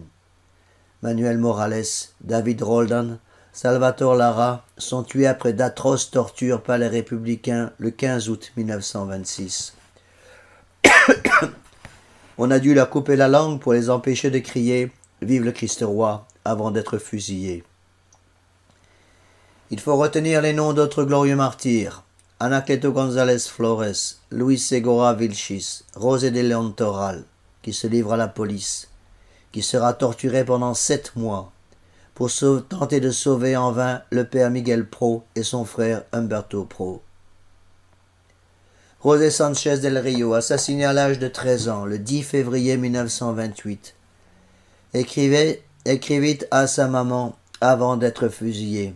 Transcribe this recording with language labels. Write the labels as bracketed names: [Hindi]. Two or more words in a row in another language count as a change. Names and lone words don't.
[French] Manuel Morales, David Roldan, Salvatore Lara sont tués après d'atroces tortures par les républicains le 15 août 1926. On a dû leur couper la langue pour les empêcher de crier « Vive le Christ roi » avant d'être fusillés. Il faut retenir les noms d'autres glorieux martyrs. Anacleto González Flores, Luis Segura Vilchis, José de León Toral, qui se livre à la police, qui sera torturé pendant 7 mois pour tenter de sauver en vain le père Miguel Pro et son frère Humberto Pro. José Sanchez del Rio, assassiné à l'âge de 13 ans, le 10 février 1928, écrivit à sa maman avant d'être fusillé.